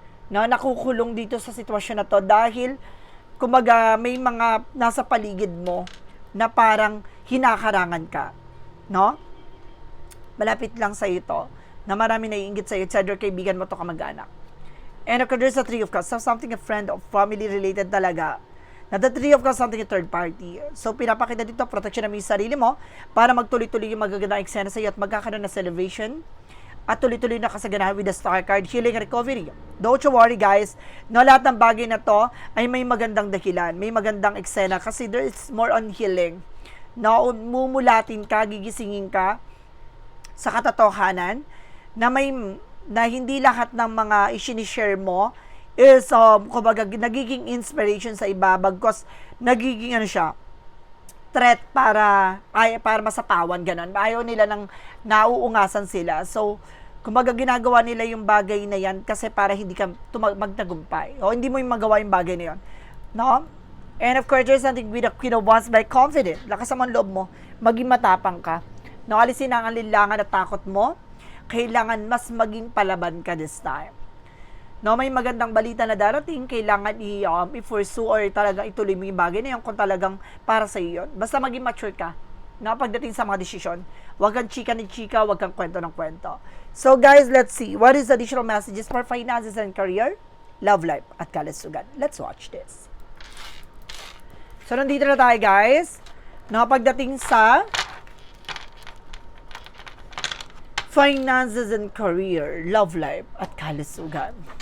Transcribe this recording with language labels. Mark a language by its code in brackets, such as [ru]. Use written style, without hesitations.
[tl] No, nakukulong dito sa sitwasyon na to dahil kumbaga may mga nasa paligid mo na parang hinakarangan ka. No? Malapit lang sa ito na marami naiinggit sa iyo, [en] it's either [tl] kaibigan mo to kamag-anak. [en] And of course, there's a Three of Cups. So, something a friend of family related talaga. Na the Three of Cups, something a third party. [tl] So, pinapakita dito, protection namin yung sarili mo para magtuloy-tuloy yung magagandang eksena sa iyo at magkakaroon na celebration at tuloy-tuloy na kasaganahan [en] with the Star card, healing and recovery. Don't you worry, guys. [tl] No, lahat ng bagay na to ay may magandang dahilan, may magandang eksena kasi [en] there is more on healing. [tl] No, mumulatin ka, gigisingin ka sa katotohanan na hindi lahat ng mga i-share mo is kumbaga nagiging inspiration sa iba bagkus nagiging threat para masapawan ganon. Ayaw nila nang nauungasan sila. So kumbaga ginagawa nila yung bagay na yan kasi para hindi ka magtagumpay o hindi mo yung magawa yung bagay na yan. No? [en] And of course, there's something with a Queen of Wands by confident. [tl] Lakas naman loob mo, maging matapang ka. No, alisin ang alinlangan at takot mo. Kailangan mas maging palaban ka [en] this time. [tl] No, may magandang balita na darating, kailangan i-pursue or talagang ituloy mo yung bagay na yun kung talagang para sa iyo yun. Basta maging mature ka, no, pagdating sa mga desisyon. Huwag kang chika ni chika, huwag kang kwento ng kwento. [en] So guys, let's see. What is the additional messages for finances and career, love life, [tl] at kalusugan? [en] Let's watch this. So, [tl] nandito na tayo, [en] guys. [tl] No, pagdating sa [en] finances and career, love life, [tl] at kalusugan.